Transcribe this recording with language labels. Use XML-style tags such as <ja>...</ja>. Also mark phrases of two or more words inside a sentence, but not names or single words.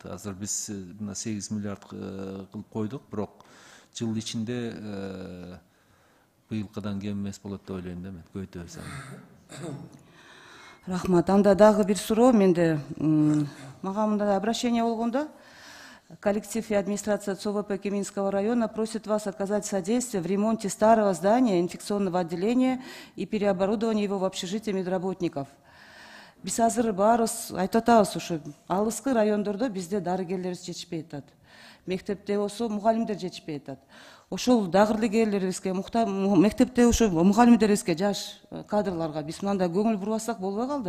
<ky>Азыр биз мына 8 миллиард кылып койдук, бирок жыл ичинде быйылкыдан кем эмес болот деп ойлойм да мен, көбөйтөбүз аны. Рахмат. Анда дагы бир суроо менде. Мага мындай обращение болгондо,</ky> <ru>коллектив и администрация ЦОВП Кеминского района просит вас оказать содействие в ремонте старого здания инфекционного отделения и переоборудование его в общежитие медработников.</ru> <ky>Биз азыр баарыбыз айтып атабыз, ошо алыскы райондордо бизде дарыгерлерибиз жетишпей атат. Мектепте болсо мугалимдер жетишпей атат. Ошол дагырлыгерлерибизге, мектепте ошо мугалимдерибизге, жаш кадрларга биз мындай көңүл бурбасак болбой калды.</ky>